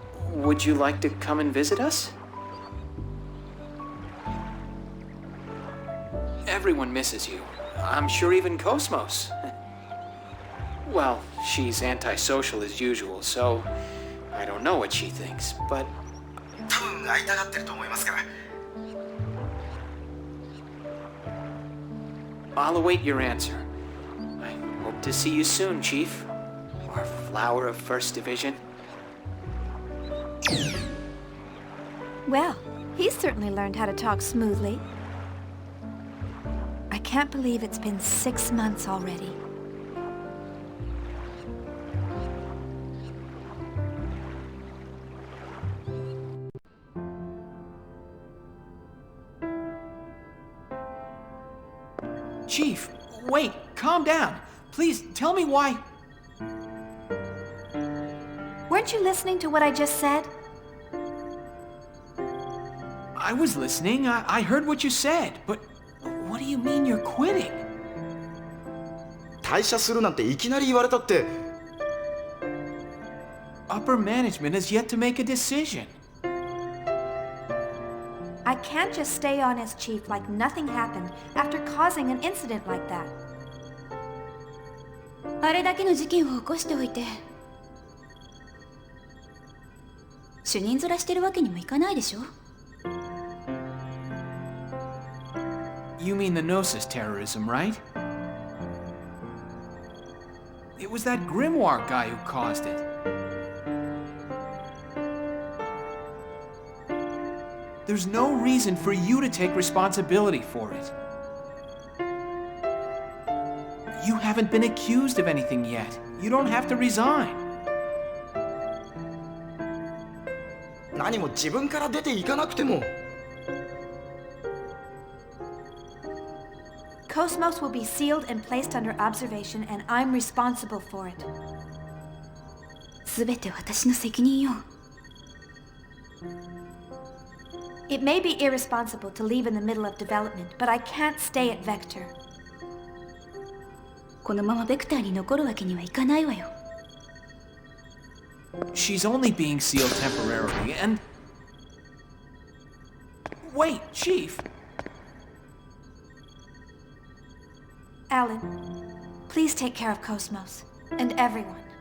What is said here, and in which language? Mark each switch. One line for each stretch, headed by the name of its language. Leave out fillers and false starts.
English: Would you like to come and visit us? Everyone misses you. I'm sure even Cosmos. Well, she's antisocial as usual, so I don't know what she thinks, but...
Japanese: 多分会いたがってると思いますから。
English: I'll await your answer. I hope to see you soon, Chief. Our flower of First Division. Well, he's certainly learned how to talk smoothly. I can't believe it's been 6 months already. Chief, wait, calm down. Please, tell me why... Weren't you listening to what I just said? I was listening. I heard what you said, but what do you mean you're quitting?
Japanese: 退社するなんていきなり言われたって。
English: Upper management has yet to make a decision. I can't just stay on as chief like nothing happened after causing an incident like that.
Japanese: あれだけの事件を起こしておいて主任面してるわけにもいかないでしょ
English: You mean the Gnosis terrorism, right? It was that Grimoire guy who caused it. There's no reason for you to take responsibility for it. You haven't been accused of anything yet. You don't have to resign.
Japanese: 何も自分から出ていかなくても。
English: Cosmos will be sealed and placed under observation, and I'm responsible for it.
Japanese: すべて私の責任よ。
English: It may be irresponsible to leave in the middle of development, but I can't stay at Vector.
Japanese: このままベクターに残るわけにはいかないわよ。
English: She's only being sealed temporarily, and... Wait, Chief! Alan, please take care of Cosmos, and everyone.